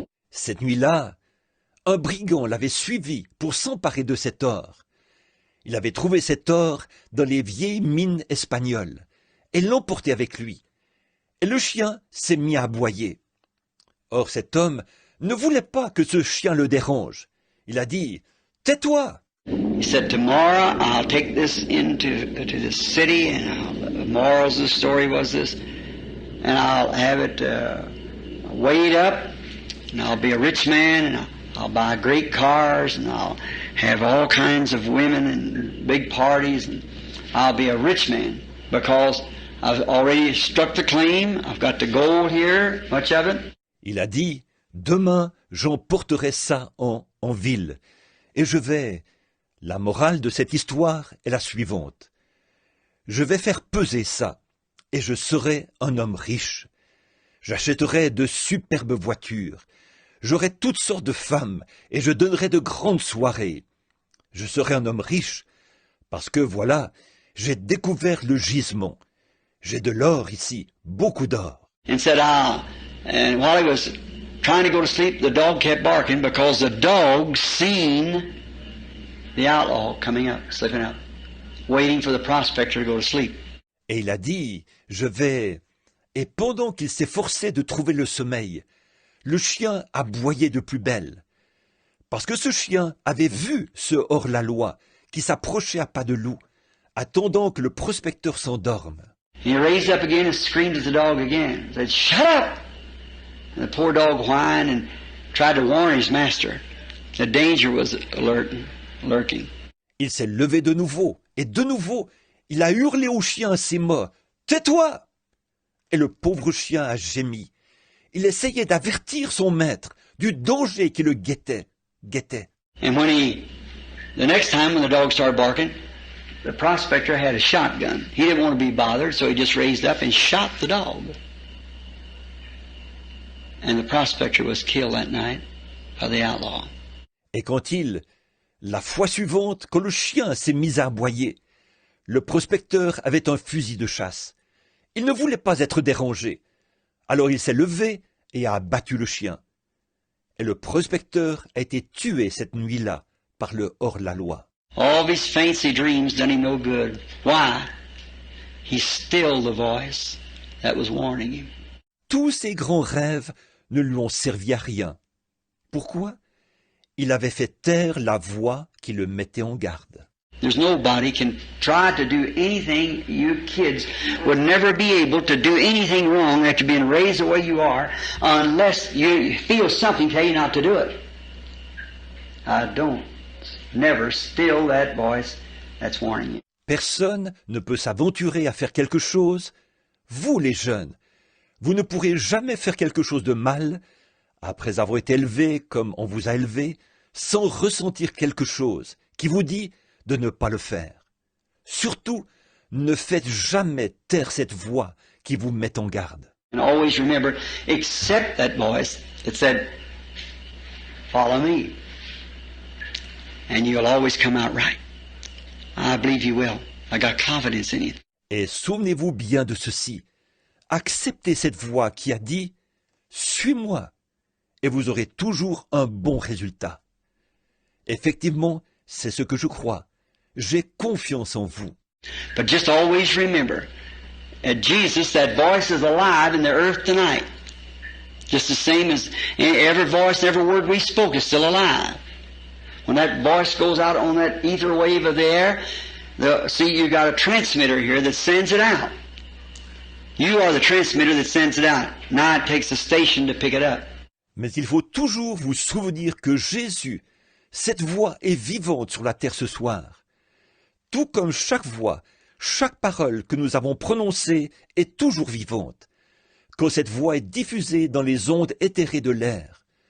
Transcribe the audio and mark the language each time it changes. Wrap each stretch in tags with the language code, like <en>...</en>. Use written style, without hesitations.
<fr>Cette nuit-là, un brigand l'avait suivi pour s'emparer de cet or. Il avait trouvé cet or dans les vieilles mines espagnoles et l'emportait avec lui. Et le chien s'est mis à aboyer. Or cet homme ne voulait pas que ce chien le dérange. Il a dit « Tais-toi !»</fr> <en>He said, tomorrow I'll take this to the city, and the morals of the story was this, and I'll have it weighed up, and I'll be a rich man, and I'll buy great cars, and I'll have all kinds of women and big parties, and I'll be a rich man because I've already struck the claim, I've got the gold here, much of it.</en> <fr>Il a dit « Demain, j'emporterai ça en ville, et je vais... » La morale de cette histoire est la suivante. Je vais faire peser ça, et je serai un homme riche. J'achèterai de superbes voitures. J'aurai toutes sortes de femmes, et je donnerai de grandes soirées. Je serai un homme riche, parce que voilà, j'ai découvert le gisement. J'ai de l'or ici, beaucoup d'or.</fr> <en>And said, and while he was trying to go to sleep, the dog kept barking because the dog seen the outlaw coming up, slipping up, waiting for the prospector to go to sleep.</en> <fr>Et il a dit, je vais... Et pendant qu'il s'efforçait de trouver le sommeil, le chien aboyait de plus belle. Parce que ce chien avait vu ce hors-la-loi qui s'approchait à pas de loup, attendant que le prospecteur s'endorme.</fr> <en>He raised up again and screamed at the dog again. He said, shut up! And the poor dog whined and tried to warn his master. The danger was lurking.</en> <fr>Il s'est levé de nouveau, et de nouveau, il a hurlé au chien à ses mots. « Tais-toi !» Et le pauvre chien a gémi. Il essayait d'avertir son maître du danger qui le guettait.</fr> <en>And the next time when the dog started barking, the prospector had a shotgun. He didn't want to be bothered, so he just raised up and shot the dog. And the prospector was killed that night by the outlaw.</en> <fr>Et la fois suivante, quand le chien s'est mis à aboyer, le prospecteur avait un fusil de chasse. Il ne voulait pas être dérangé. Alors il s'est levé et a abattu le chien. Et le prospecteur a été tué cette nuit-là par le hors-la-loi.</fr> <en>All these fancy dreams done him no good. Why? He stilled the voice that was warning him.</en> <fr>Tous ces grands rêves ne lui ont servi à rien. Pourquoi? Il avait fait taire la voix qui le mettait en garde.</fr> <en>There's nobody can try to do anything. You kids would never be able to do anything wrong after being raised the way you are unless you feel something tell you not to do it. I don't. Never still that voice that's warning you.</en> <fr>Personne ne peut s'aventurer à faire quelque chose. Vous les jeunes, vous ne pourrez jamais faire quelque chose de mal après avoir été élevé comme on vous a élevé, sans ressentir quelque chose qui vous dit de ne pas le faire. Surtout, ne faites jamais taire cette voix qui vous met en garde.</fr> <en>And always remember, accept that voice that said, follow me. And you'll always come out right. I believe you will. I got confidence in you.</en> <fr>Et souvenez-vous bien de ceci. Acceptez cette voix qui a dit, suis-moi. Et vous aurez toujours un bon résultat. Effectivement, c'est ce que je crois. J'ai confiance en vous.</fr> <en>But just always remember, at Jesus, that voice is alive in the earth tonight. Just the same as every voice, every word we spoke is still alive. When that voice goes out on that ether wave of the air, see, you got a transmitter here that sends it out. You are the transmitter that sends it out. Now it takes a station to pick it up.</en> <fr>Mais il faut toujours vous souvenir que Jésus, cette voix est vivante sur la terre ce soir. Tout comme chaque voix, chaque parole que nous avons prononcée est toujours vivante. Quand cette voix est diffusée dans les ondes éthérées de l'air.</fr>